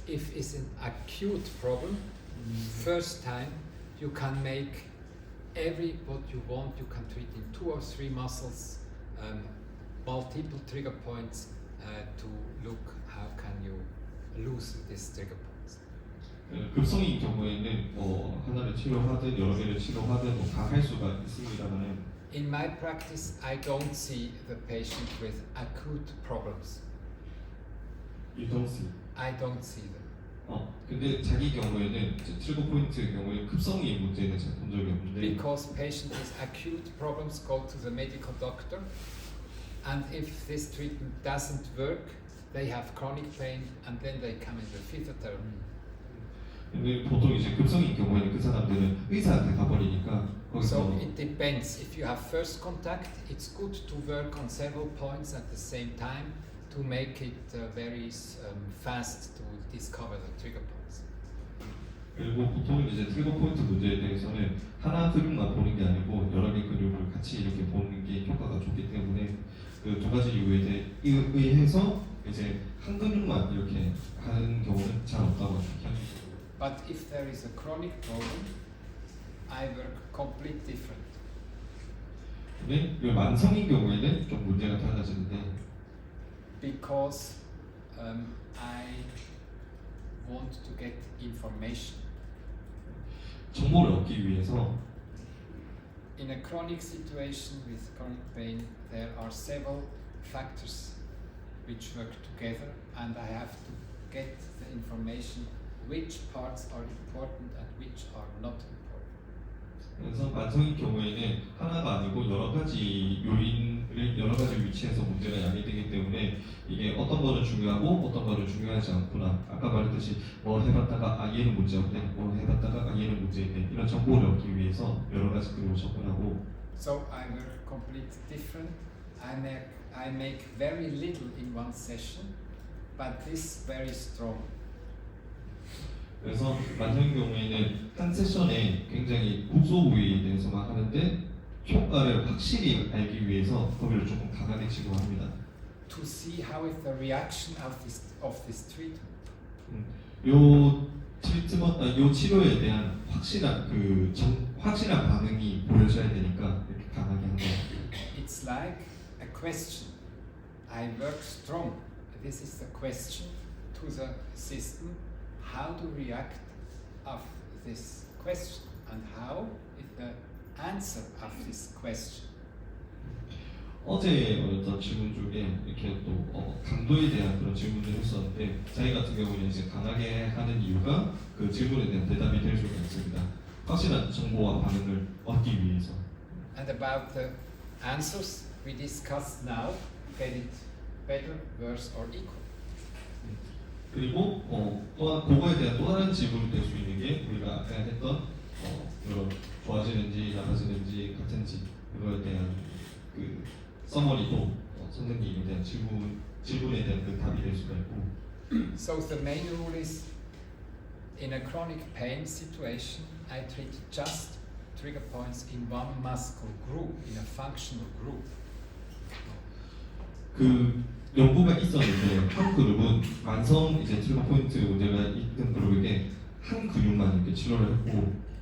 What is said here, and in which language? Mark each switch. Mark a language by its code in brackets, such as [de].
[en] If it's an acute problem, first time you can make every what you want. You can treat in 2 or 3 muscles, multiple trigger points to look how can you lose these trigger points. [ko] 급성인 경우에는 뭐 하나를 치료하든 여러 개를 치료하든 뭐 다 할 수가 있습니다만은 [en] In my practice, I don't see the patient with acute problems. you don't see. I don't see them. [ko] 근데 자기 경우에는 이제 트리거 포인트 경우에 급성인 문제는 잘 본 적이 없는데 [en] Because patient with acute problems go to the medical doctor, and if this treatment doesn't work, they have chronic pain, and then they come in the physiotherapy. [ko] 근데 보통 이제 급성인 경우에는 그 사람들은 의사한테 가버리니까 거기서 [en] So it depends. If you have first contact, it's good to work on several points at the same time to make it very fast to discover the trigger points. [ko] 그리고 보통 이제 트리거 포인트 문제에 대해서는 하나 근육만 보는 게 아니고 여러 개 근육을 같이 이렇게 보는 게 효과가 좋기 때문에 그 2가지 이유에 의해서 이제 한 근육만 이렇게 하는 경우는 잘 없다고 생각합니다. [en] But if there is a chronic problem, I work completely different. [ko] 근데 이 만성인 경우에는 좀 문제가 달라지는데 [en] Because I want to get information. [ko] 정보를 얻기 위해서 [en] In a chronic situation with chronic pain, there are several factors which work together, and I have to get the information which parts are important and which are not important. [ko] 그래서 만성인 경우에는 하나가 아니고 여러 가지 요인을 여러 가지 위치에서 문제가 야기되기 때문에 이게 어떤 거는 중요하고 어떤 거는 중요하지 않구나. 아까 말했듯이 뭐 해봤다가 얘는 문제 없네, 뭐 해봤다가 얘는 문제 있네. 이런 정보를 얻기 위해서 여러 가지 그림을 접근하고. [en] So I work completely different. I make very little in one session, but this very strong. [ko] 그래서 만성인 경우에는 한 세션에 굉장히 국소 부위에 대해서만 하는데 효과를 확실히 알기 위해서 거기를 조금 강하게 치료합니다. [en] To see how is the reaction of this treatment. [ko] 요 치료에 대한 확실한 반응이 보여져야 되니까 이렇게 강하게 하는 거예요. [en] It's like a question. I work strong. This is the question to the system. How to react of this question and how is the answer of this question. [ko] 어제 어떤 질문 중에 이렇게 또 강도에 대한 그런 질문을 했었는데 저희 같은 경우는 이제 강하게 하는 이유가 그 질문에 대한 대답이 될 수가 있습니다. 확실한 정보와 반응을 얻기 위해서. [en] And about the answers we discussed now, get it better, worse or equal. [ko] 그리고 또한 그거에 대한 또 다른 질문이 될 수 있는 게 우리가 아까 했던 이런 좋아지는지 나빠지는지 같은지 그거에 대한 그 서머리도 선생님에 대한 질문에 대한 그 답이 될 수가 있고. [en] So the main rule is in a chronic pain situation, I treat just trigger points in one muscle group, in a functional group. [ko] 그 연구가 있었는데 한 그룹은 만성 이제 트리거 포인트 문제가 있는 그룹에게 한 근육만 이렇게 치료를 했고